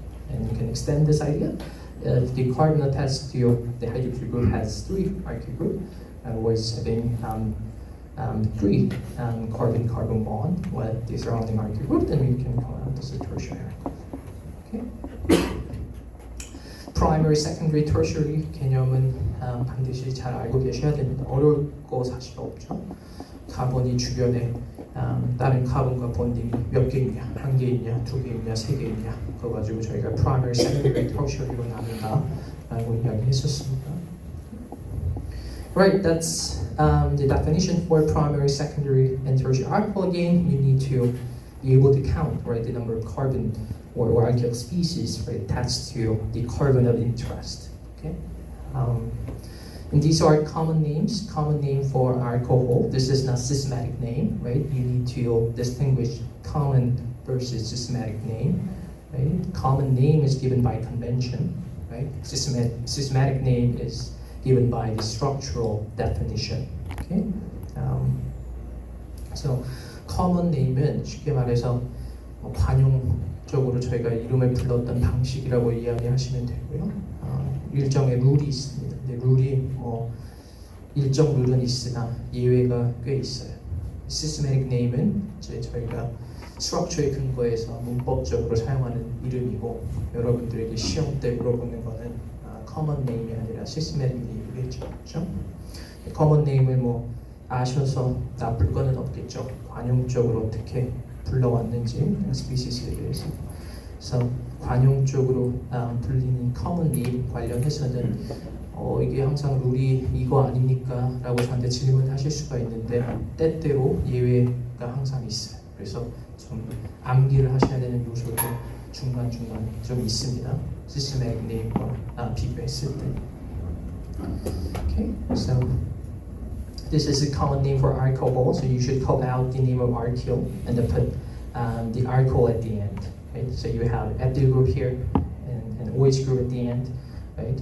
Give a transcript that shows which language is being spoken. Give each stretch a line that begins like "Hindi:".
English: And you can extend this idea. If the carbon attached to the hydroxyl group has three alkyl group, in other words, having three carbon-carbon bond with the surrounding alkyl group, then we can call out this a tertiary alcohol. Okay?
Korean: Primary, secondary, tertiary 개념은 반드시 잘 알고 계셔야 됩니다. 어려울 거 사실 없죠. 카본이 주변에 다른 카본과 본딩이 몇 개 있냐, 한 개 있냐, 두 개 있냐, 세 개 있냐, 그거 가지고 저희가 primary, secondary, tertiary로 나눈다라고 이야기했었습니다.
English: Right, that's the definition for primary, secondary, and tertiary alcohol. Again, you need to be able to count, right, the number of carbon or alkyl species, right, attached to the carbon of interest. Okay, and these are common names. Common name for alcohol. This is not systematic name, right? You need to distinguish common versus systematic name. Right? Common name is given by convention, right? Systematic name is given by the structural definition. Okay, so
Korean: common name은 쉽게 말해서 관용적으로 저희가 이름을 불렀던 방식이라고 이야기하시면 되고요. 일정의 룰이 있습니다. 근데 룰이 뭐 일정 룰은 있으나 예외가 꽤 있어요. Systematic name은 저희가 structure에 근거해서 문법적으로 사용하는 이름이고 여러분들에게 시험 때 물어보는 거는 common name이 아니라 systematic name이겠죠. 그렇죠? common name을 뭐 아셔서 나쁠 거는 없겠죠. 관용적으로 어떻게 불러왔는지 스피시스에 대해서. 그래서 관용적으로 불리는 common name 관련해서는 이게 항상 룰이 이거 아닙니까? 라고 저한테 질문하실 수가 있는데 때때로 예외가 항상 있어요. 그래서 좀 암기를 하셔야 되는 요소도 중간중간 좀 있습니다. systematic name과 비교했을 때.
English: Okay, so this is a common name for alcohol, so you should call out the name of alkyl and then put the alcohol at the end. Right? So you have ethyl group here and an OH group at the end. Right?